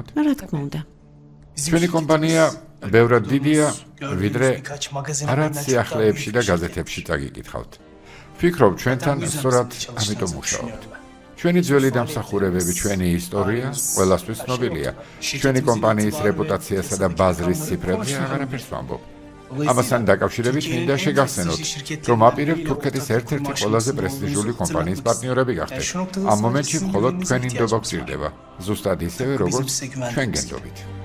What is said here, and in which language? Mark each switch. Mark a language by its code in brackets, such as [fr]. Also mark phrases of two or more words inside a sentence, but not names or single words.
[ka] რა თქმა უნდა. ჩვენი კომპანია ბევრად დიდია, ვიდრე [tr] Birkaç magazin [ka] არაც [tr] haberden çok daha [ka] სიახლეებში და [tr] büyük. [ka] გაზეთებში წაგიკითხავთ. ფიქრობ, ჩვენთან სწორად ამიტომ მუშაობთ. [tr] düşünüyorum ben. [ka] ჩვენი ძველი დამსახურებები, ჩვენი ისტორია ყველასთვის ცნობილია. ჩვენი კომპანიის რეპუტაციასა და ბაზრის ციფრებზე აღარაფერს ვამბობ. ამასთან დაკავშირებით მინდა შეგახსენოთ, რომ აპირებ თურქეთის ერთ-ერთი ყველაზე პრესტიჟული კომპანიის პარტნიორები გახდეთ. ამ მომენტში მხოლოდ თქვენი ნდობა გჭირდება, ზუსტად ისევე, როგორც ჩვენ გენდობით.